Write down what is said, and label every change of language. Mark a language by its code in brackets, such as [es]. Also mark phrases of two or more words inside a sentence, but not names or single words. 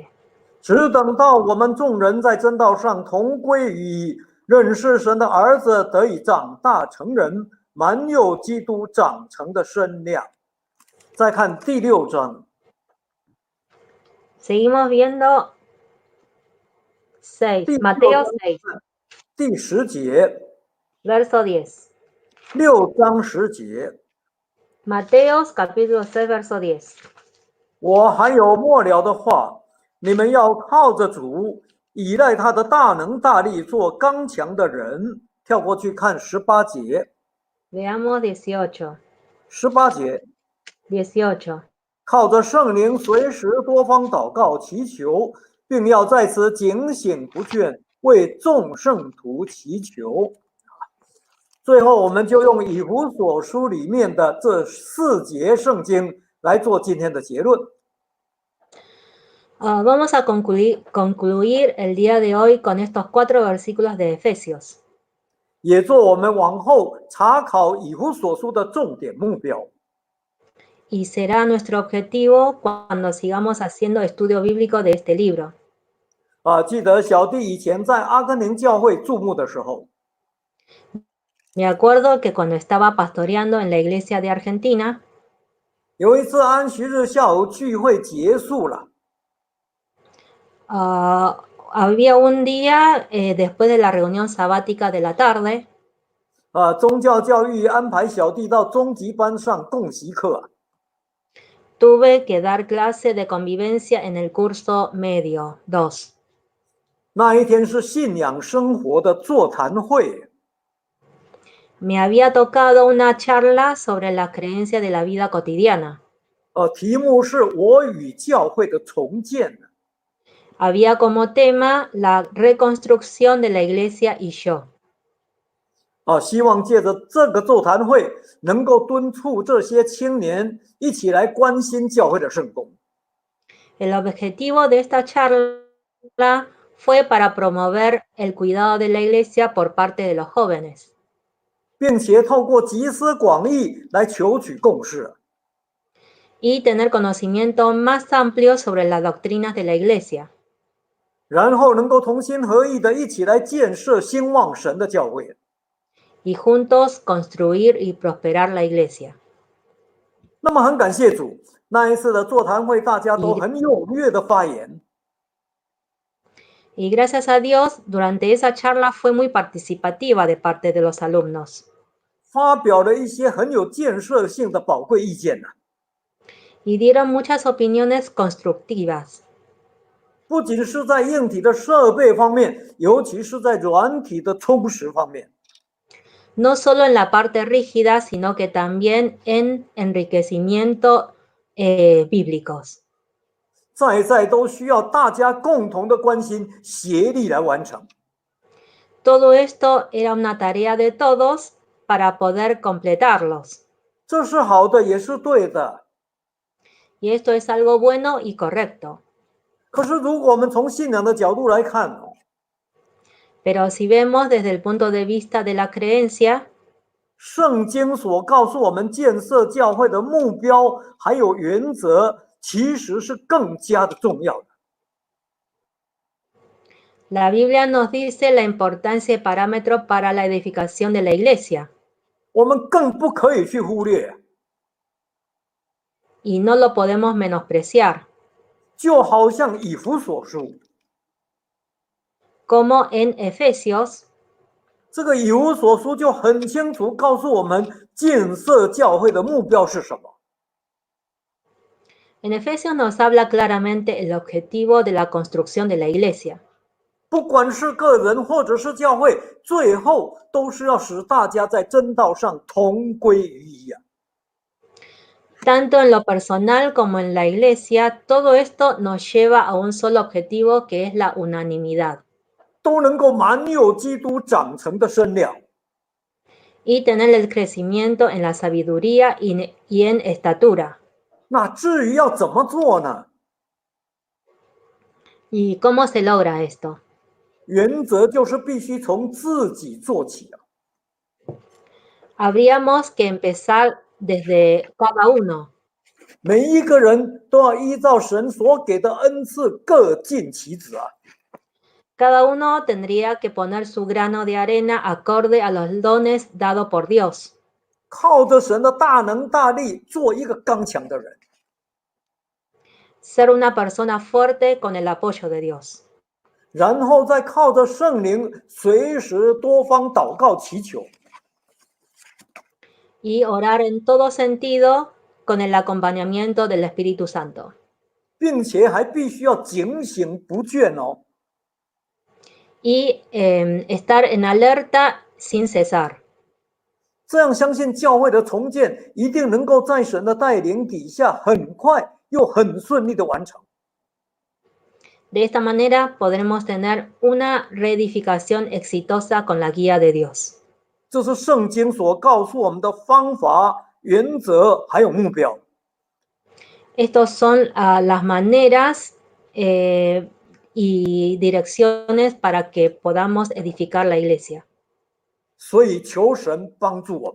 [zh] 只等到我们众人在真道上同归于一，认识神的儿子，得以长大成人，满有基督长成的身量。再看第6章， [es] Seguimos viendo 6, [zh] 第 [es] Mateo 6 6, [zh] 章第10节， [es] verso 10. [zh] 6章10节， [es] Mateos capítulo 6, verso 10. [zh] 我还有末了的话，你们要靠着主，依赖他的大能大力，做刚强的人。跳过去看18节， [es] Veamos 18. [zh] 18节， [es] 18. [zh] 靠着圣灵随时多方祷告祈求，并要在此警醒不倦，为众圣徒祈求。最后，我们就用以弗所书里面的这4节圣经来做今天的结论。 [es] Vamos a concluir el día de hoy con estos 4 versículos de Efesios. [zh] 也做我们往后查考以弗所书的重点目标。 [es] Y será nuestro objetivo cuando sigamos haciendo estudio bíblico de este libro. [zh] 记得小弟以前在阿根廷教会注牧的时候， [es] Me acuerdo que cuando estaba pastoreando en la iglesia de Argentina, [zh] 有一次安息日下午聚会结束了， [es] había un día después de la reunión sabática de la tarde, [zh] 宗教教育安排小弟到中级班上共习课。 [es] tuve que dar clase de convivencia en el curso medio 2. [zh] 那一天是信仰生活的座谈会， [es] Me había tocado una charla sobre la creencia de la vida cotidiana. [zh] 题目是我与教会的重建。 [es] Había como tema la reconstrucción de la iglesia y yo. [zh] 希望借着这个座谈会，能够敦促这些青年一起来关心教会的圣工。 [es] El objetivo de esta charla fue para promover el cuidado de la iglesia por parte de los jóvenes. [zh] 并且透过集思广益来求取共识。 [es] Y tener conocimiento más amplio sobre las doctrinas de la iglesia. [zh] 然后能够同心合意的一起来建设兴旺神的教会。 [es] Y juntos construir y prosperar la iglesia. [zh] 那么很感谢主，那一次的座谈会大家都很踊跃的发言。 [es] Y gracias a Dios, durante esa charla fue muy participativa de parte de los alumnos. [zh] 发表了一些很有建设性的宝贵意见呢。 [es] Y dieron muchas opiniones constructivas. [zh] 不仅是在硬体的设备方面，尤其是在软体的充实方面。 [es] No solo en la parte rígida, sino que también en enriquecimiento bíblicos. [zh] 在都需要大家共同的关心，协力来完成。 [es] Todo esto era una tarea de todos para poder completarlos. [zh] 这是好的，也是对的。 [es] Y esto es algo bueno y correcto. [zh] 可是如果我们从信仰的角度来看， [es] Pero si vemos desde el punto de vista de la creencia, [zh] 圣经所告诉我们建设教会的目标还有原则，其实是更加的重要的。 [es] la Biblia nos dice la importancia y parámetro para la edificación de la iglesia. [zh] 我们更不可以去忽略。 [es] Y no lo podemos menospreciar. [zh] 就好像以弗所书， [es] Como en Efesios, [zh] 这个以弗所书就很清楚告诉我们建设教会的目标是什么。 [es] en Efesios nos habla claramente el objetivo de la construcción de la iglesia. [zh] 不管是个人或者是教会，最后都是要使大家在真道上同归于一啊。 [es] Tanto en lo personal como en la iglesia, todo esto nos lleva a un solo objetivo que es la unanimidad. [zh] 都能够满有基督长成的身量。 [es] Y tener el crecimiento en la sabiduría y en estatura. [zh] 那至于要怎么做呢？ [es] ¿Y cómo se logra esto? [zh] 原则就是必须从自己做起啊。 [es] Habríamos que empezar desde cada uno. [zh] 每一个人都要依照神所给的恩赐各尽其职啊！ [es] Cada uno tendría que poner su grano de arena acorde a los dones dados por Dios. [zh] 靠着神的大能大力，做一个刚强的人。 [es] Ser una persona fuerte con el apoyo de Dios. [zh] 然后再靠着圣灵，随时多方祷告祈求。 [es] Y orar en todo sentido con el acompañamiento del Espíritu Santo. [zh] 并且还必须要警醒不倦哦。 [es] Y estar en alerta sin cesar. [zh] 这样相信教会的重建一定能够在神的带领底下，很快又很顺利的完成。 [es] De esta manera podremos tener una reedificación exitosa con la guía de Dios. [zh] 这是圣经所告诉我们的方法、原则还有目标。 [es] Estos son las maneras y direcciones para que podamos edificar la iglesia. [zh] 所以求神帮助我们，